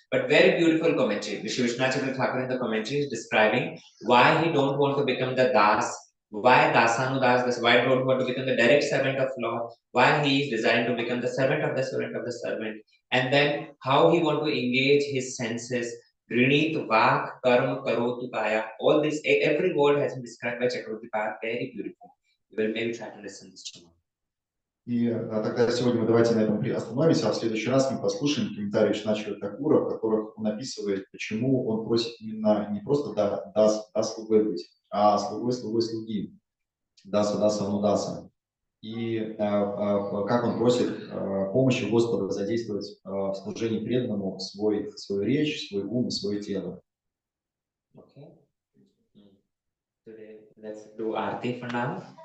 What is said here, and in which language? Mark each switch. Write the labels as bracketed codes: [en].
[en] But very beautiful commentary. Shri Vishwanath Chandra Thakur in the commentary is describing why he don't want to become the Das, why Dasanu Das, why don't want to become the direct servant of Lord, why he is designed to become the servant of the servant of the servant, and then how he want to engage his senses. Grinit, Vak, Karma, Karotu, Kaya. All this, every word has been described by Chakravarti Park very beautiful. We will maybe try to listen this tomorrow. [ru] И тогда сегодня мы давайте на этом остановимся, а в следующий раз мы послушаем комментарии Шначи Такура, в которых он описывает, почему он просит именно не просто да слугой быть, а слугой слуги, даса анудаса. И как он просит помощи Господа задействовать в служении преданному свою речь, свой ум и свое тело. [en] Okay. Today, let's do Aarti for now.